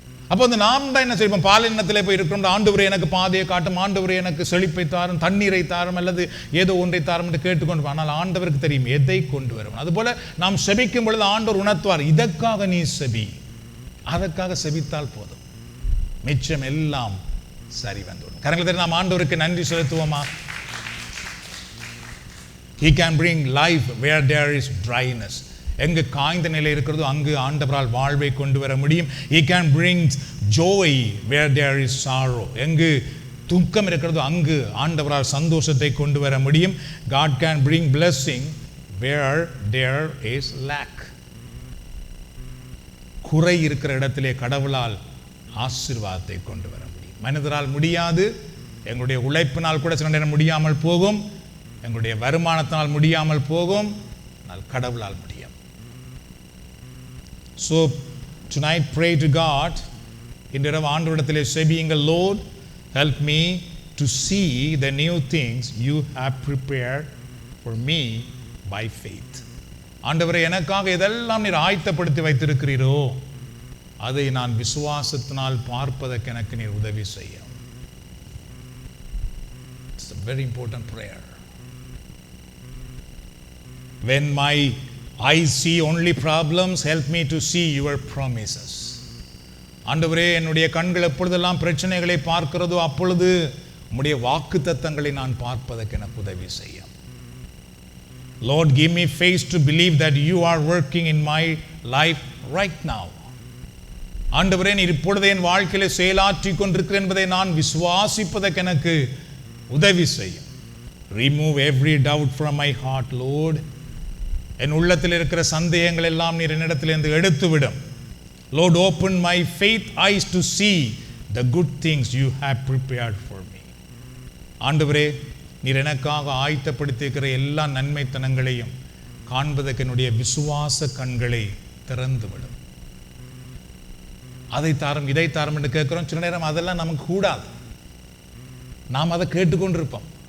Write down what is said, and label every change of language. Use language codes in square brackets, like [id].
[ta] அப்போ வந்து நாம் தான் என்ன செய்வோம், பாலினத்திலே போய் இருக்கிறோம், ஆண்டவரே எனக்கு பாதையை காட்டும், ஆண்டவரே எனக்கு செழிப்பை தாரும், தண்ணீரை தாரும், அல்லது ஏதோ ஒன்றை தாரும் என்று கேட்டுக்கொண்டு, ஆனால் ஆண்டவருக்கு தெரியும் எதை கொண்டு வரும். அதுபோல நாம் செபிக்கும் பொழுது ஆண்டவர் உணர்த்துவார், இதற்காக நீ செபி, அதற்காக செபித்தால் போதும், மிச்சம் எல்லாம் சரி வந்துவிடும். கரங்களை தட்டி நாம் ஆண்டவருக்கு நன்றி செலுத்துவோமா? [en] He can bring life where there is dryness. [ta] எங்கு காய்ந்த நிலை இருக்கிறதோ அங்கு ஆண்டவரால் வாழ்வை கொண்டு வர முடியும். [en] He can bring joy where there is sorrow. [ta] எங்கு துக்கம் இருக்கிறதோ அங்கு ஆண்டவரால் சந்தோஷத்தை கொண்டு வர முடியும். [en] God can bring blessing where there is lack. [ta] குறை இருக்கிற இடத்திலே கடவுளால் ஆசீர்வாதத்தை கொண்டு வர முடியும். மனிதரால் முடியாது, எங்களுடைய உழைப்பினால் கூட சில நேரம் முடியாமல் போகும், எங்களுடைய வருமானத்தினால் முடியாமல் போகும், ஆனால் கடவுளால் முடியும். [en] So tonight pray to God. [ta] இந்த இரவு ஆண்டவரிடத்திலே செபியுங்கள், [en] Lord help me to see the new things you have prepared for me by faith. [ta] ஆண்டவரே, எனக்காக இதெல்லாம் நீர் ஆயத்தப்படுத்தி வைத்திருக்கிறீரோ அதை நான் விசுவாசத்தினால் பார்ப்பதற்கு எனக்கு நீர் உதவி செய்யும். [en] It's a very important prayer. When my eyes see only problems, help me to see your promises. [ta] ஆண்டவரே, என்னுடைய கண்கள் எப்பொழுதெல்லாம் பிரச்சனைகளை பார்க்கிறதோ அப்பொழுது உம்முடைய வாக்குத்தத்தங்களை நான் பார்ப்பதற்கு எனக்கு உதவி செய்யும். [en] Lord, give me faith to believe that you are working in my life right now. [ta] ஆண்டவரே, நீர் இப்பொழுதே என் வாழ்க்கையிலே செயலாற்றி கொண்டிருக்கிறேன் என்பதை நான் விசுவாசிப்பதற்கு எனக்கு உதவி செய்யும். [en] Remove every doubt from my heart, Lord. [ta] என் உள்ளத்தில் இருக்கிற சந்தேகங்கள் எல்லாம் நீர் என்னிடத்திலிருந்து எடுத்துவிடும். [en] Lord, open my faith eyes to see the good things you have prepared for me. [ta] ஆண்டவரே, நீர் எனக்காக ஆயத்தப்படுத்தியிருக்கிற எல்லா நன்மைத்தனங்களையும் காண்பதற்கு என்னுடைய விசுவாச கண்களை திறந்துவிடும். அதை தாரும் இதை தாரும் என்று கேட்கிறோம். சில நேரம் அதெல்லாம் நமக்கு கூடாது, நாம் அதை கேட்டுக்கொண்டிருப்போம்.